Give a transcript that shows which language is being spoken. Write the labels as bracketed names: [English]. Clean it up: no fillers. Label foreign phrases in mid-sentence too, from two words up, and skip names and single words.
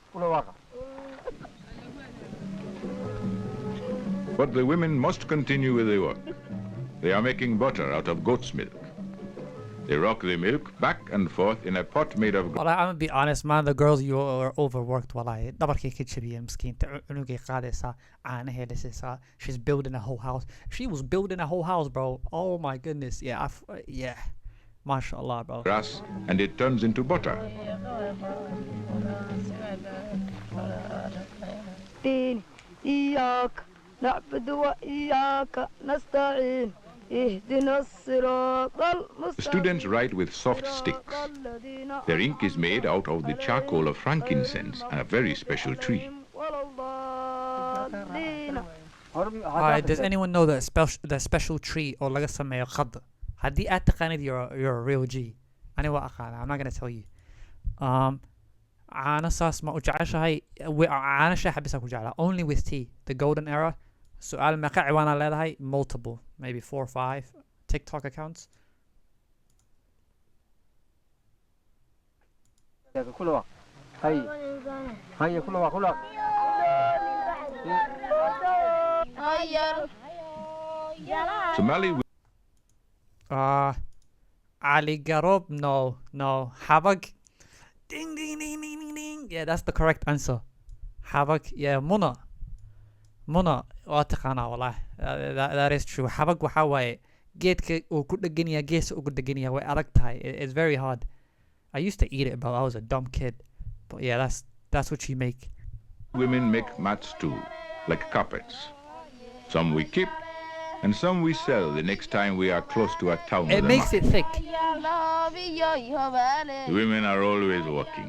[English] But the women must continue with the work. They are making butter out of goat's milk. They rock the milk back and forth in a pot made of Well, I'm gonna be honest, man. The girls, you are overworked. [Somali] Wallahi, dabarkay kid shabiya miskin. Unugay qaadaysa, caanahay lisaysa. [English] She's building a whole house. She was building a whole house, bro. Oh my goodness. Yeah, yeah. MashaAllah, bro. grass, and it turns into butter. The students write with soft sticks. Their ink is made out of the charcoal of frankincense, a very special tree. Does anyone know the special tree or [Somali] laga sameeyo khad? Haddii aad taqaanid, [English] you're a real G. [Somali] Ani waa aqaana. [English] I'm not gonna tell you. [Somali] Caano saas ma u jeceshahay? Caano shaah bisa ku jeclaa. [English] Only with tea. The golden era. [Somali] سؤال meeqa ciwaana leedahay? [English] Multiple, maybe 4 or 5 TikTok accounts. Somali Ali Garob, no. Habag, ding ding ding ding ding ding. Yeah, that's the correct answer. Habag, yeah. [Somali] Muna waa taqaanaa wallahi. [English] That is true. [Somali] Habag waxaa waaye geedka uu ku dhagan yahay, geesa ugu dhagan yahay, way adag tahay. [English] It's very hard. I used to eat it, but I was a dumb kid. But yeah, that's what you make. women make mats too, like carpets. Some we keep, and some we sell the next time we are close to a town. It makes it thick. The women are always working.